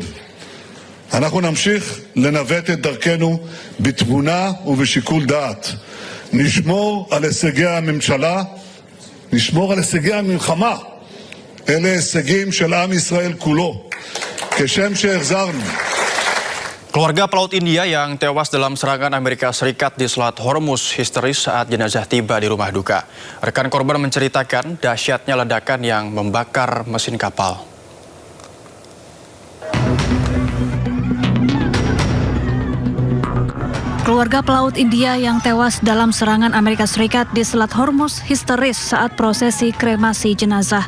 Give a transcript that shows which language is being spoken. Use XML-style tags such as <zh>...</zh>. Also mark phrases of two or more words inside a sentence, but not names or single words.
<he>אנחנו נמשיך לנווט את דרכנו בתבונה ובשיקול דעת. נשמור על הישגי הממשלה, נשמור על הישגי המלחמה. אלה הישגים של עם ישראל כולו. כשם שהחזרנו.</he> <id>Keluarga pelaut India yang tewas dalam serangan Amerika Serikat di Selat Hormuz histeris saat jenazah tiba di rumah duka. Rekan korban menceritakan dahsyatnya ledakan yang membakar mesin kapal. Keluarga pelaut India yang tewas dalam serangan Amerika Serikat di Selat Hormuz histeris saat prosesi kremasi jenazah.</id>